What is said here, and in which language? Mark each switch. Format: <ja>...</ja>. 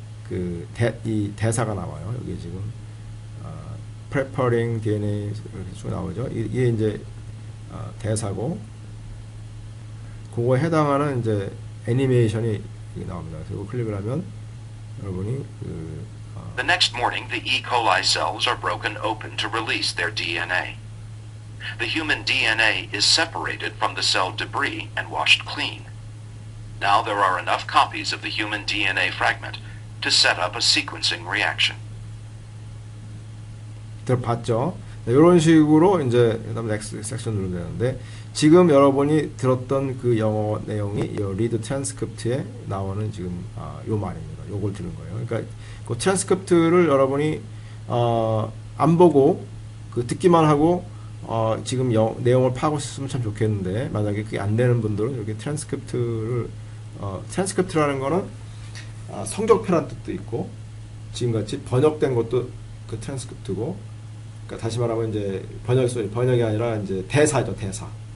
<ko>이 대사가 나와요. 여기 지금 preparing DNA 이렇게 쭉 나오죠. 이게 이제 대사고, 그거에 해당하는 이제 애니메이션이 나옵니다. 그리고 클릭을 하면 여러분이</ko> <en>The next morning, the E. coli cells are broken open to release their DNA. The human DNA is separated from the cell debris and washed clean. Now there are enough copies of the human DNA fragment to set up a sequencing reaction.</en> <ko>봤죠? 이런 식으로 이제 그다음 next 섹션 누르면 되는데, 지금 여러분이 들었던 그 영어 내용이 이 리드 트랜스크립트에 나오는 지금 요 말입니다. 요걸 들은 거예요. 그러니까 그 트랜스크립트를 여러분이 안 보고 듣기만 하고 지금 내용을 파악하고 있으면 참 좋겠는데, 만약에 그게 안 되는 분들은 여기 트랜스크립트라는 거는 성적표란 뜻도 있고, 지금같이 번역된 것도 그 트랜스크립트고, 그러니까 다시 말하면 이제 번역이 아니라 이제 대사죠, 대사.</ko>